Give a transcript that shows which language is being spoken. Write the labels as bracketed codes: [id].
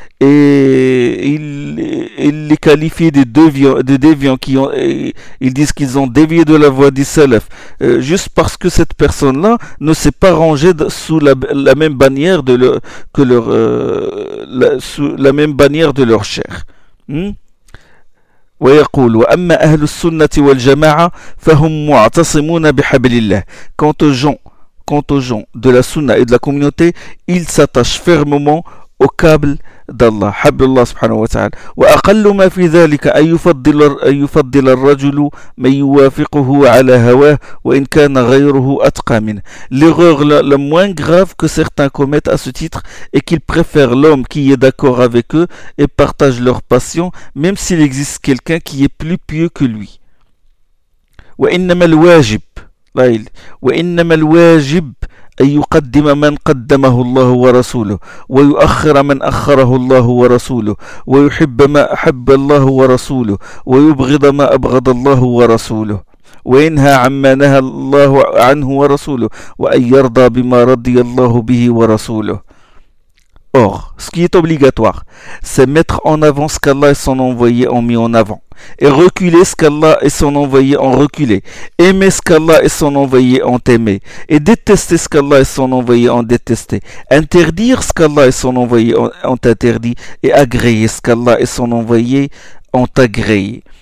[fr] Et ils les qualifient de déviants qui ont. Ils disent qu'ils ont dévié de la voie du salaf. Juste parce que cette personne-là ne s'est pas rangée sous la même bannière de leur. Que leur la, sous la même bannière de leur chair. [ar] ويقول وأما أهل السنة والجماعة فهم معتصمون بحبل الله. [fr] Quant aux gens de la sunna et de la communauté, ils s'attachent fermement au câble d'Allah, [ar] حبل الله سبحانه وتعالى. وأقل ما في ذلك أن يفضل الرجل من يوافقه على هواه وإن كان غيره أتقى منه. [fr] L'erreur la moins grave que certains commettent à ce titre est qu'ils préfèrent l'homme qui est d'accord avec eux et partage leur passion, même s'il existe quelqu'un qui est plus pieux que lui. [ar] وإنما الواجب وإنما الواجب أن يقدم من قدمه الله ورسوله ويؤخر من أخره الله ورسوله ويحب ما أحب الله ورسوله ويبغض ما أبغض الله ورسوله وينهى عما نهى الله عنه ورسوله وأن يرضى بما رضي الله به ورسوله. [fr] Or, ce qui est obligatoire, c'est mettre en avant ce qu'Allah et son envoyé ont mis en avant, et reculer ce qu'Allah et son envoyé ont reculé, aimer ce qu'Allah et son envoyé ont aimé, et détester ce qu'Allah et son envoyé ont détesté, interdire ce qu'Allah et son envoyé ont interdit, et agréer ce qu'Allah et son envoyé ont agréé.